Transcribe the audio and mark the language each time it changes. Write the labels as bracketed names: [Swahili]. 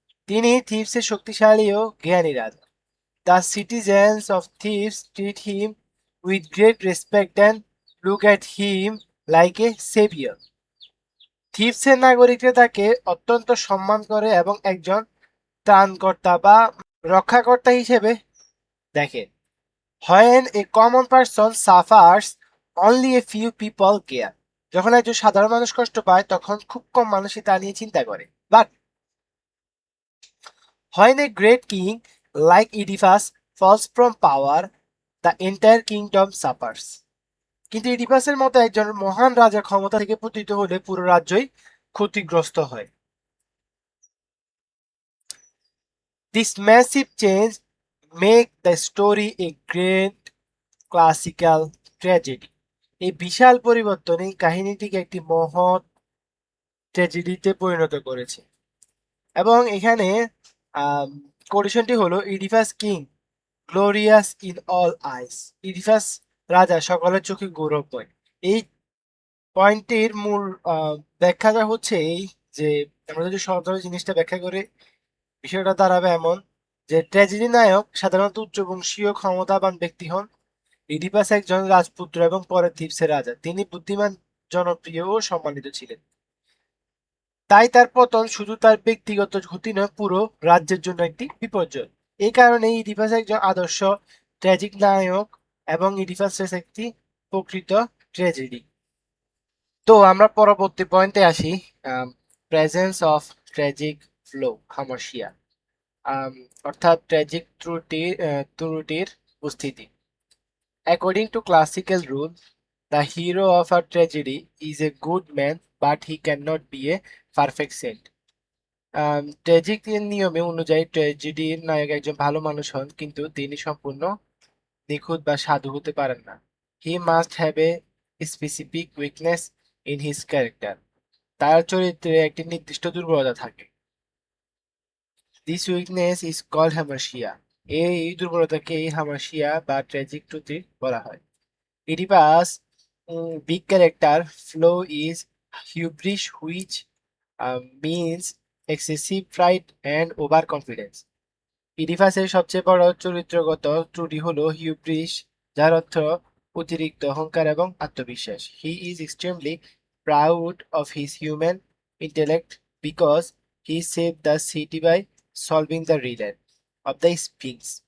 [Bangla] তিনি থিপসের শক্তিশালী ও জ্ঞানী রাজা। [English] The citizens of Thebes treat him with great respect and look at him like a saviour. [Bangla] থিপসের নাগরিকরা তাকে অত্যন্ত সম্মান করে এবং একজন ত্রাণকর্তা বা রক্ষাকর্তা হিসেবে দেখে। [English] When a common person suffers, only a few people care. [Bangla] যখন একজন সাধারণ মানুষ কষ্ট পায় তখন খুব কম মানুষই তা নিয়ে চিন্তা করে। [English] But when a great king like Oedipus falls from power, the entire kingdom suffers. [Bangla] কিন্তু ইডিপাসের মতো একজন মহান রাজা ক্ষমতা থেকে পতিত হলে পুরো রাজ্যই ক্ষতিগ্রস্ত হয়। [English] This massive change make the story a great classical tragedy. [Bangla] এই বিশাল পরিবর্তন এই কাহিনীটিকে একটি মহৎ ট্র্যাজেডিতে পরিণত করেছে। এবং এখানে কোটেশনটি হলো [English] Oedipus king glorious in all eyes. [Bangla] Oedipus রাজা সকলের চোখে গৌরবময়। এই পয়েন্টটির মূল ব্যাখ্যাটা হচ্ছে এই যে আমরা যদি সহজভাবে জিনিসটা ব্যাখ্যা করি বিষয়টা দাঁড়াবে এমন যে ট্র্যাজেডি নায়ক সাধারণত উচ্চবংশীয় ক্ষমতাবান ব্যক্তি হন। ইডিপাস একজন রাজপুত্র এবং পরে থিবসের রাজা। তিনি বুদ্ধিমান, জনপ্রিয় ও সম্মানিত ছিলেন। তাই তার পতন শুধু তার ব্যক্তিগত ক্ষতি নয়, পুরো রাজ্যের জন্য একটি বিপর্যয়। এই কারণে ইডিপাস একজন আদর্শ ট্র্যাজিক নায়ক এবং ইডিপাস রেস একটি প্রকৃত ট্র্যাজেডি। তো আমরা পরবর্তী পয়েন্টে আসি, presence of tragic flow Khamoshiyan, অর্থাৎ ট্র্যাজিক ত্রুটির উপস্থিতি। [English] According to classical rule, the hero of a tragedy is a good man, but he cannot be a perfect saint. [Bangla] Tragic নিয়মে অনুযায়ী ট্র্যাজেডির নায়ক একজন ভালো মানুষ হন, কিন্তু তিনি সম্পূর্ণ নিখুঁত বা সাধু হতে পারেন না। [English] He must have a specific weakness in his character. [Bangla] তার চরিত্রে একটি নির্দিষ্ট দুর্বলতা থাকে। [English] This weakness is called হামাশিয়া। [Bangla] এই দুর্বলতাকেই হামাশিয়া বা ট্র্যাজিক ত্রুটি বলা হয়। [English] Oedipus' big character flaw is hubris, which means excessive pride and overconfidence. [Bangla] ইডিপাসের সবচেয়ে বড় চরিত্রগত ত্রুটি হলো হিউব্রিস, যার অর্থ অতিরিক্ত অহংকার এবং আত্মবিশ্বাস। [English] He is extremely proud of his human intellect because he save the city by solving the riddle of the sphinx.